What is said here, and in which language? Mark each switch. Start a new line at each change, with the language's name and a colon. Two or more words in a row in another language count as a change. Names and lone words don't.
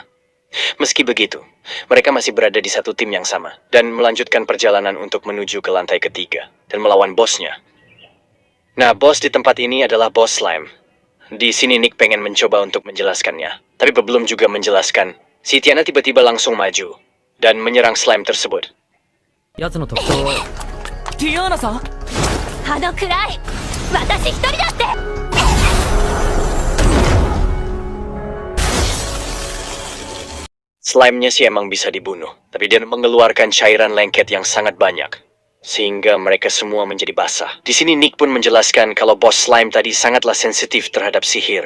Indonesian: Meski begitu, mereka masih berada di satu tim yang sama dan melanjutkan perjalanan untuk menuju ke lantai ketiga dan melawan bosnya. Nah, bos di tempat ini adalah bos slime. Di sini Nick pengen mencoba untuk menjelaskannya, tapi belum juga menjelaskan. Si Tiana tiba-tiba langsung maju dan menyerang slime tersebut.
Japanese: 奴の特徴はティアーナさん暗い私一人だって
Indonesian: Slime-nya sih emang bisa dibunuh, tapi dia mengeluarkan cairan lengket yang sangat banyak, sehingga mereka semua menjadi basah. Di sini Nick pun menjelaskan kalau bos slime tadi sangatlah sensitif terhadap sihir.